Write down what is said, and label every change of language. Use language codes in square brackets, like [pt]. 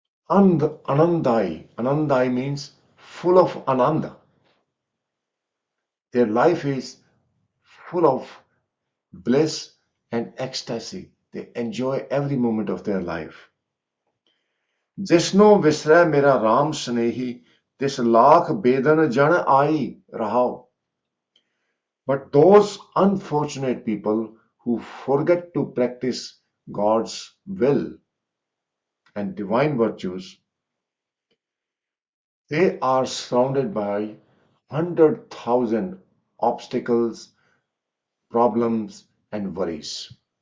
[en] And anandai means full of ananda. Their life is full of bliss and ecstasy. They enjoy every moment of their life. [pa] जिसनो विसरै मेरा राम स्नेही तिस लाख बेदन जन आई रहाओ. [en] But those unfortunate people who forget to practice God's will and divine virtues, they are surrounded by 100,000 obstacles, problems, and worries.